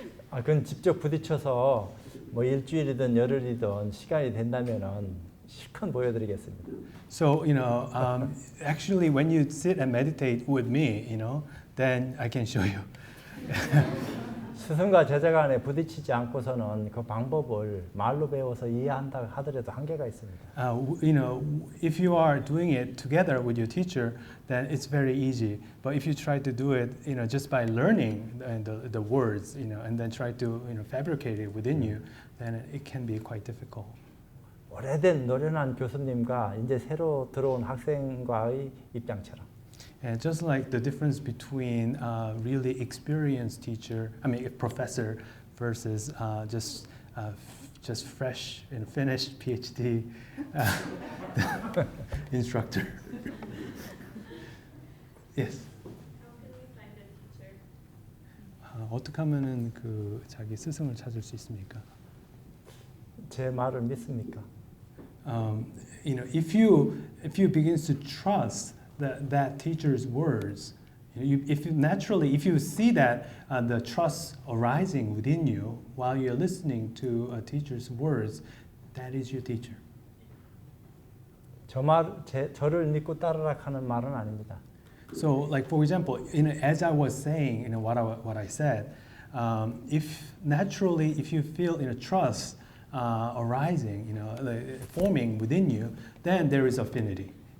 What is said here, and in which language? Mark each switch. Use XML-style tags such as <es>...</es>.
<ko>그건 직접 부딪혀서 뭐 일주일이든 열흘이든 시간이 된다면은 실컷 보여드리겠습니다.</ko> <en>So actually, when you sit and meditate with me, then I can show you.</en> <ko>스승과 제자 간에 부딪히지 않고서는 그 방법을 말로 배워서 이해한다 하더라도 한계가 있습니다.</ko> <en>If you are doing it together with your teacher, then it's very easy. But if you try to do it, just by learning the words, and then try to fabricate it within you, then it can be quite difficult.</en> <ko>오래된 노련한 교수님과 이제 새로 들어온 학생과의 입장처럼.</ko> <en>And just like the difference between really experienced professor versus just fresh and finished PhD instructor. Yes. How can we find a teacher?</en> <ko>어떻게 하면은 그 자기 스승을 찾을 수 있습니까? 제 말을 믿습니까?</ko> <en>You know, if you begin to trust that teacher's words, if you see that the trust arising within you while you're listening to a teacher's words, that is your teacher.</en> <ko>저를 믿고 따르라 하는 말은 아닙니다.</ko> <en>So, like for example, as I was saying, what I said, if you feel trust arising, forming within you, then there is affinity.</en>